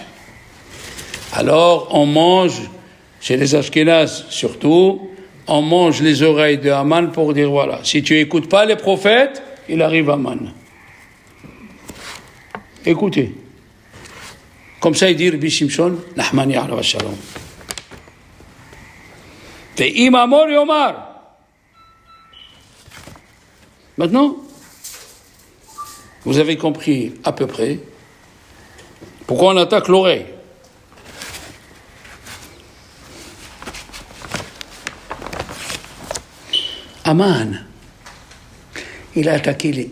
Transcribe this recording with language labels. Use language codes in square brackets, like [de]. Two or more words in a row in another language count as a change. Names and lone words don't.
[fr] Alors, on mange, chez les Ashkénazes surtout, on mange les oreilles de Haman pour dire, voilà, si tu n'écoutes pas les prophètes, il arrive Haman. Écoutez. Comme ça, il dit Rabbi Shimshon, Nahmani [he] עליו השלום. ואם אמור יאמר. [fr] Maintenant, vous avez compris à peu près pourquoi on attaque l'oreille. Haman, il a attaqué les...